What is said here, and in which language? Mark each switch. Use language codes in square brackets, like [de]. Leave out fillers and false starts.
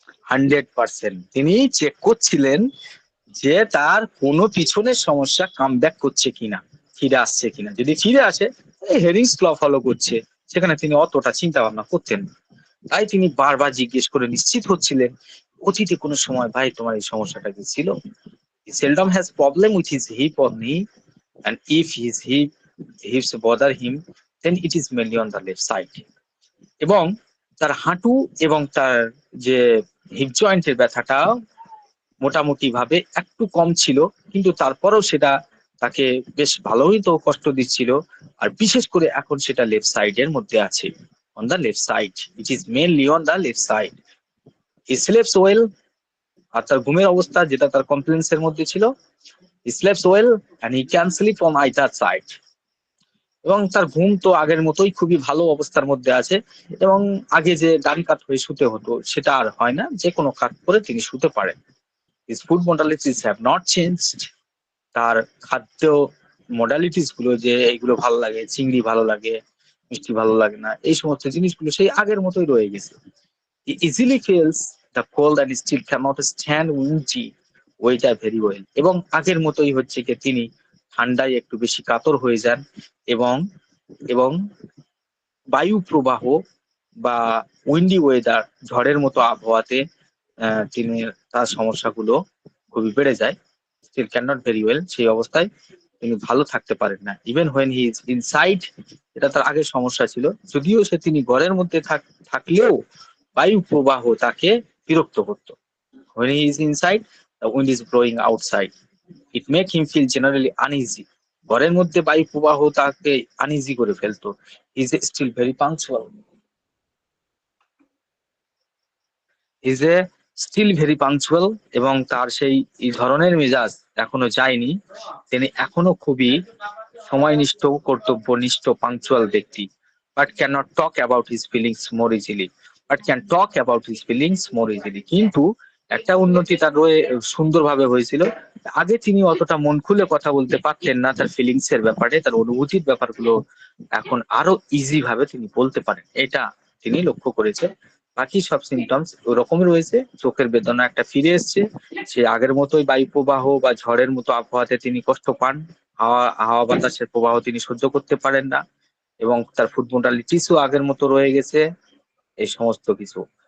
[bn] 100% তিনি চেক করছিলেন যে তার কোনো পিছনের সমস্যা কামব্যাক করছে কিনা, ফিরে আসছে কিনা। যদি ফিরে আসে, এই হেরিংস ল ফলো করছে, সেখানে তিনি অতটা চিন্তা ভাবনা করতেন না। তাই তিনি বারবার জিজ্ঞেস করে নিশ্চিত হচ্ছিলেন অতীতে কোনো সময়, ভাই তোমার এই সমস্যাটা কি ছিল? [en] He seldom has problem with his hip or knee, and if his hips bother him, then it is mainly on the left side. [bn] এবং তার হাঁটু এবং তার যে হিপ জয়েন্টের ব্যথাটা মোটামুটি ভাবে একটু কম ছিল, কিন্তু তারপরেও সেটা তাকে বেশ ভালোই তো কষ্ট দিচ্ছিল, আর বিশেষ করে এখন সেটা লেফট সাইডের মধ্যে আছে, [en] On the left side. It is mainly on the left side. He sleeps well, [bn] আর তার ঘুমের অবস্থা যেটা তার কমপ্লেন্স এর মধ্যে ছিল, [en] He sleeps well and he can sleep on either side. [bn] এবং তার ঘুম তো আগের মতোই খুবই ভালো অবস্থার মধ্যে আছে, এবং আগে যে দাড়ি কাট হয়ে শুতে হতো সেটা আর হয় না, যে কোনো কাট করে তিনি শুতে পারেন। [en] His food modalities have not changed. [bn] তার খাদ্য মডালিটিস গুলো, যে এইগুলো ভালো লাগে, চিংড়ি ভালো লাগে, মিষ্টি ভালো লাগে না, এই সমস্ত জিনিসগুলো সেই আগের মতোই রয়ে গেছে। [en] He easily feels the cold and still cannot stand windy weather very well. [bn] এবং আগের মতোই হচ্ছে কি তিনি ঠান্ডায় একটু বেশি কাতর হয়ে যান, এবং এবং বায়ু প্রবাহ বা উইন্ডি ওয়েদার, ঝড়ের মতো আবহাওয়াতে তিনি তার সমস্যাগুলো খুবই বেড়ে যায়। [en] still can not very well, [bn] সেই অবস্থায় তিনি ভালো থাকতে পারেন না। [en] even when he is inside, [bn] এটা তার আগের সমস্যা ছিল, যদিও তিনি ঘরের মধ্যে থাকলেও বায়ু প্রবাহ তাকে বিরক্ত করত। [en] When he is inside, the wind is blowing outside. It make him feel generally uneasy. [bn] ঘরের মধ্যে বায়ু প্রবাহ তাকে আনইজি করে ফেলতো। [en] He is still very punctual. He is still very punctual, [bn] এবং তার সেই ধরনের মেজাজ এখনো যায়নি। তিনি এখনো খুবই সময়নিষ্ঠ, কর্তব্যনিষ্ঠ, পাংচুয়াল ব্যক্তি। [en] But cannot talk about his feelings more easily. But can talk about his feelings more easily. [bn] কিন্তু একটা উন্নতি তার সুন্দরভাবে হয়েছিল, আগে তিনি অতটা মন খুলে কথা বলতে পারতেন না তার ফিলিংস এর ব্যাপারে, তার অনুভূতির ব্যাপারগুলো এখন আরো ইজি ভাবে তিনি বলতে পারেন, এটা তিনি লক্ষ্য করেছেন। বাকি সব সিমটমস ওরকমই রয়েছে, চোখের বেদনা একটা ফিরে এসছে, সে আগের মতোই বায়ু প্রবাহ বা ঝড়ের মতো আবহাওয়াতে তিনি কষ্ট পান, হাওয়া বাতাসের প্রবাহ তিনি সহ্য করতে পারেন না, এবং তার ফুড মডালিটিসও আগের মতো রয়ে গেছে, এই সমস্ত কিছু।